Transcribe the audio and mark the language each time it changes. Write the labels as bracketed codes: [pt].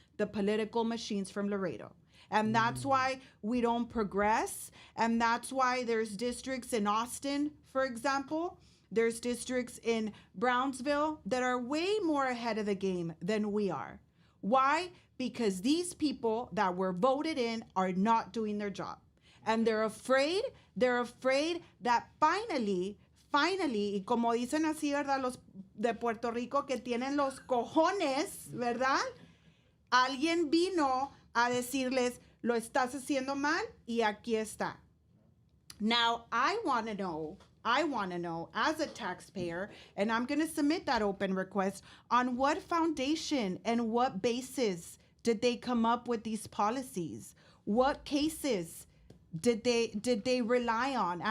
[en] The political machines from Laredo. And that's why we don't progress. And that's why there's districts in Austin, for example. There's districts in Brownsville that are way more ahead of the game than we are. Why? Because these people that were voted in are not doing their job. And they're afraid that finally, [es] y como dicen así, ¿verdad? Los de Puerto Rico que tienen los cojones, ¿verdad? Alguien vino a decirles, lo estás haciendo mal y aquí está. [en] Now, I want to know as a taxpayer, and I'm going to submit that open request, on what foundation and what basis did they come up with these policies? What cases did they rely on?